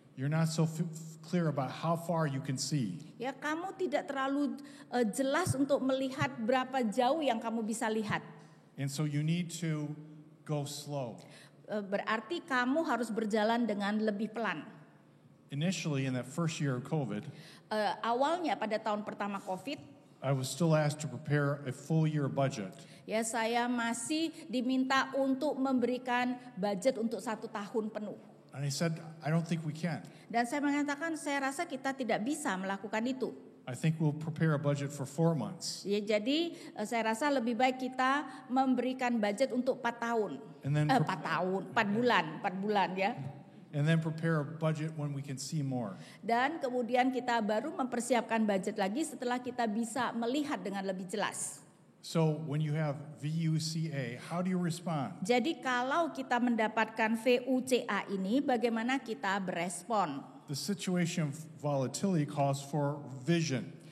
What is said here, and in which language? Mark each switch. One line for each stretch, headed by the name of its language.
English: You're not so clear about how far you can see.
Indonesian: Ya, kamu tidak terlalu jelas untuk melihat berapa jauh yang kamu bisa lihat.
English: And so you need to go slow.
Indonesian: Berarti kamu harus berjalan dengan lebih pelan.
English: Initially, in that first year of COVID,
Indonesian: Awalnya pada tahun pertama COVID,
English: I was still asked to prepare a full year budget.
Indonesian: ya saya masih diminta untuk memberikan budget untuk 1 tahun penuh.
English: And I said, I don't think we can.
Indonesian: Dan saya mengatakan, saya rasa kita tidak bisa melakukan itu.
English: I think we'll prepare a budget for 4 months.
Indonesian: Ya, jadi saya rasa lebih baik kita memberikan budget untuk 4 tahun.
English: And then
Indonesian: 4 tahun, 4 bulan ya.
English: And then prepare a budget when we can see more.
Indonesian: Dan kemudian kita baru mempersiapkan budget lagi setelah kita bisa melihat dengan lebih jelas.
English: So when you have VUCA, how do you respond?
Indonesian: Jadi kalau kita mendapatkan VUCA ini, bagaimana kita berespon?
English: The situation of volatility calls for vision.